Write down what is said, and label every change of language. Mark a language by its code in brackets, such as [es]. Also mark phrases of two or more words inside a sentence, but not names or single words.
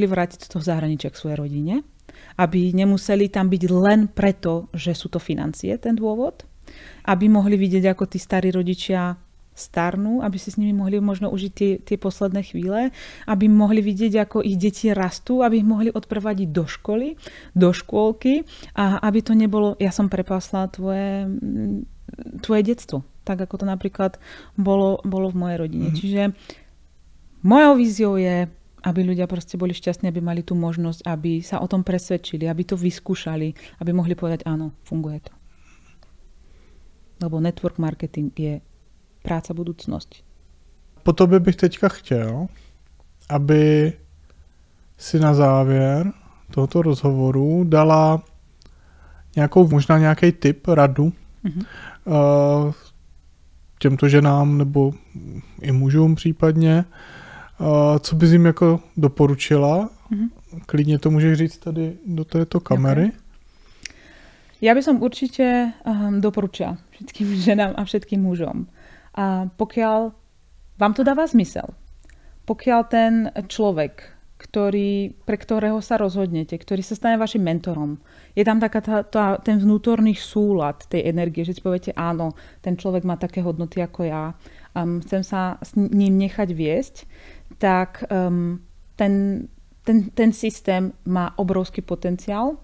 [sk] vrátiť z toho zahraničia k svojej rodine, aby nemuseli tam byť len preto, že sú to financie, ten dôvod, aby mohli vidieť, ako tí starí rodičia starnú, aby si s nimi mohli možno užiť tie posledné chvíle, aby mohli vidieť, ako ich deti rastú, aby ich mohli odprevadiť do školy, do škôlky a aby to nebolo, ja som prepásla tvoje detstvo, tak ako to napríklad bolo v mojej rodine. Čiže mojou víziou je, aby ľudia proste boli šťastní, aby mali tú možnosť, aby sa o tom presvedčili, aby to vyskúšali, aby mohli povedať, áno, funguje to. Lebo [en] network marketing [sk] je práca budúcnosti. [cs] Po tobě bych teďka chtěl, aby si na závěr tohoto rozhovoru dala možná nějaký tip, radu těmto ženám nebo i mužům případně, co bys jim jako doporučila. Klidně to můžeš říct tady do této kamery. [sk] Okay. Ja by som určite doporučila všetkým ženám a všetkým mužom. A pokiaľ vám to dáva zmysel, pokiaľ ten človek, pre ktorého sa rozhodnete, ktorý sa stane vašim mentorom, je tam taká ten vnútorný súlad tej energie, že si poviete, áno, ten človek má také hodnoty ako ja, chcem sa s ním nechať viesť, tak ten systém má obrovský potenciál.